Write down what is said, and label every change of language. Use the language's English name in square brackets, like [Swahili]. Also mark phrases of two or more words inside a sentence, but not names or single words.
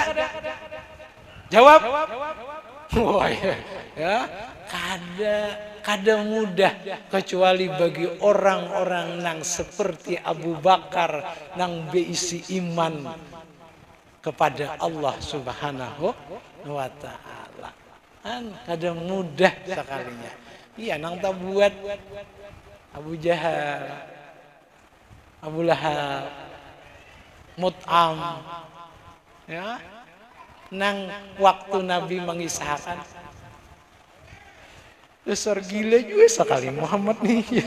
[Indonesian] Jawab. [Banjar] Wah, ya, kada mudah kecuali bagi orang-orang yang seperti Abu Bakar yang beisi iman kepada Allah [Arabic] سبحانه وتعالى. [Banjar] Kan kada mudah sekalinya. Iya, nang tak buat Abu Jahal, Abu Lahab, Mut'am, ya, nang waktu Nabi mengisahkan, besar gila juga sekali Muhammad nih.